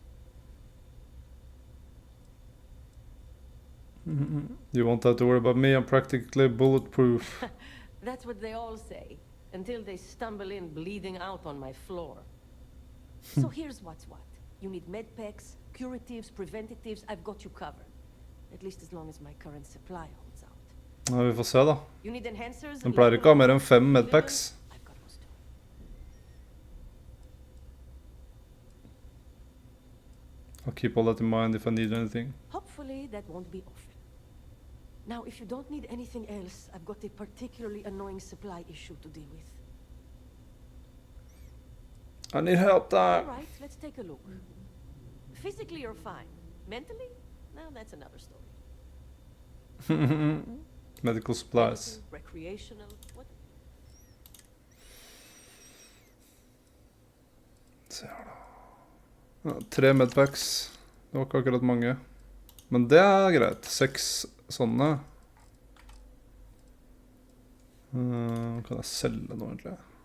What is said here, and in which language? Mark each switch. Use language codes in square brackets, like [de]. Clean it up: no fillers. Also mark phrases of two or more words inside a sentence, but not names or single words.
[en] You won't have to worry about me, I'm practically bulletproof. That's what they all say, until they stumble in bleeding out on my floor. So here's what's what. You need medpacks, curatives, preventatives, I've got you covered. At least as long as my current supply holds out. [no] Ja, vi får se da. [en] You need enhancers? [no] Den pleier ikke å ha mer enn 5 medpacks. [en] I've got those too. I'll keep all that in mind if I need anything. Hopefully that won't be often. Now, if you don't need anything else, I've got a particularly annoying supply issue to deal with. I need help there. All right, let's take a look. Physically, you're fine. Mentally? Now that's another story. Medical supplies. Recreational, what? [no] Se her da. Ja, 3 medpacks. Det var ikke akkurat mange. Men det er greit. 6 sånne. Kan jeg selge noe egentlig?